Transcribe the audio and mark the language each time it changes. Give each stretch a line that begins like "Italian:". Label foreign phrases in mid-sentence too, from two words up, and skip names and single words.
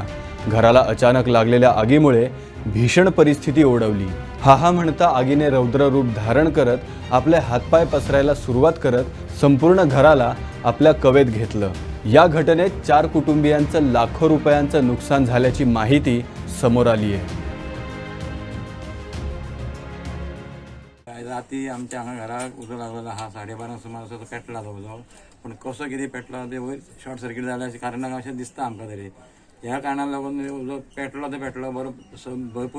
Marathi: घराला अचानक लागलेल्या आगीमुळे भीषण परिस्थिती ओढवली. हा म्हणता आगीने रौद्र रूप धारण करत आपले हातपाय पसरायला सुरुवात करत संपूर्ण घराला आपल्या कवेत घेतलं. या घटनेत 4 कुटुंबियांचं लाखो रुपयांचं नुकसान झाल्याची माहिती समोर आली आहे.
Konkani: राती आमच्या हांगा घराक उजो लागलेलो आहा. 12:30 सुमार असो पेटला तो उजो. पण कसो कितें पेटलो ते वयर
English: short circuit
Konkani: जालें अशें कारणाक अशें दिसता आमकां तरी. ह्या कारणाक लागून उजो पेटलो तो पेटलो भरपूर.